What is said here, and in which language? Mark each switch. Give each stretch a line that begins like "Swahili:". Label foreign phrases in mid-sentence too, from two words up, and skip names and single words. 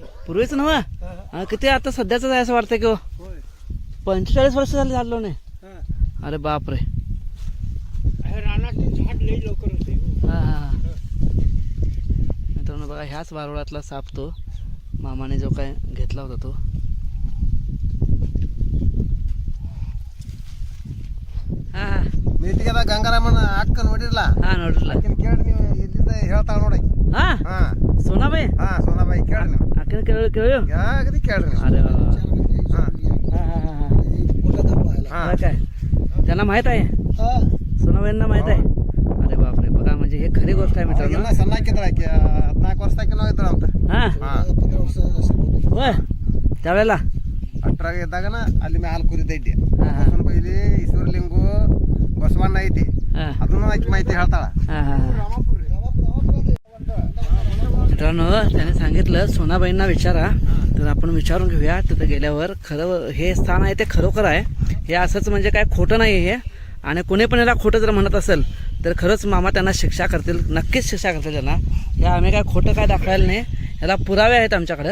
Marathi: पूर्वीच नव्ह किती आता सध्याच आहे असं वाटतंय की हो? 45 वर्ष झाली झाड लावून. अरे बापरे. रानातले झाड लई लवकर होते. हा हा. मित्रांनो बघा ह्याच वारुळातला साप तो मामाने जो काय घेतला होता तो.
Kannada: ಹಾ ಮೇಟಿಗೆದ ಗಂಗಾರಾಮನ ಅಕ್ಕ ನೋಡಿರಲ್ಲ ಹಾ ನೋಡಿರಲ್ಲ ಅಕ್ಕನ ಕೇಳಿ ನೀವು ಎಲ್ಲಿಂದ ಹೇಳ್ತಾಳ ನೋಡಿ ಹಾ ಹಾ ಸೋನಾಬಾಯಿ ಹಾ ಸೋನಾಬಾಯಿ ಕೇಳಿ ನೀವು ಅಕ್ಕನ ಕೇಳಿ ಯಾಗದಿ ಕೇಳ್ರಿ ನೀವು
Marathi: अरे
Kannada: ಹಾ
Marathi: हा हा हा हा काय त्यांना माहित आहे सोनाबाईंना माहित आहे अरे बापरे बघा म्हणजे हे खरी गोष्ट आहे मित्रांनो
Kannada: ಸಣ್ಣ ಹಾಕಿದ್ರ ಆಕೆ 14 ವರ್ಷಕ್ಕೆ ನಾವು ಇದ್ರ ಅಂತ ಹಾ ಹಾ 15 ವರ್ಷ
Marathi: होय त्यावेळेला
Kannada: 18 ಇದ್ದಾಗನ ಅಲ್ಲಿ ಮೇಲೆ ಹಾಲು ಕುರಿದ ಇದ್ದೆ ಬಸವನ ಬೈಲಿ ಈಶ್ವರಲಿಂಗು ಬಸವಣ್ಣ ಐತಿ ಅದನ್ನು ಆಕೆ ಮಾಹಿತಿ ಹೇಳ್ತಾಳ
Marathi: मित्रांनो त्याने सांगितलं सोनाबाईंना विचारा तर आपण विचारून घेऊया तिथं गेल्यावर खरं हे स्थान आहे ते खरोखर आहे हे असंच म्हणजे काय खोटं नाही हे आणि कोणी पण याला खोटं जर म्हणत असेल तर खरंच मामा त्यांना शिक्षा करतील नक्कीच शिक्षा करतील त्यांना हे आम्ही काय खोटं काय दाखवायला नाही याला पुरावे आहेत आमच्याकडं